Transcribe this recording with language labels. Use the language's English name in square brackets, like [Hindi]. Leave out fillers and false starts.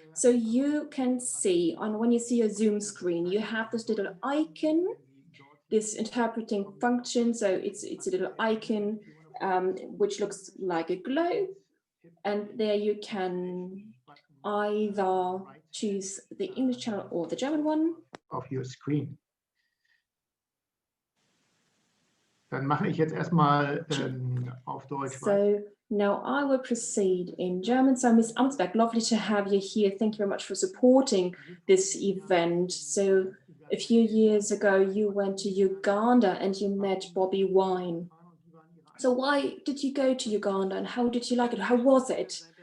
[English] So you can see when you see your Zoom screen, you have this little icon, this interpreting function. So it's a little icon which looks like a globe, and there you can either choose the English channel or the German one. [German] Auf [English] your screen. [German] Dann mache ich jetzt erstmal auf Deutsch. [English] So now I will proceed in German. So Ms. Amtsberg, lovely to have you here. Thank you very much for supporting this event. So a few years ago, you went to Uganda and you met Bobi Wine. So why did you go to Uganda and how did you like it? How was it?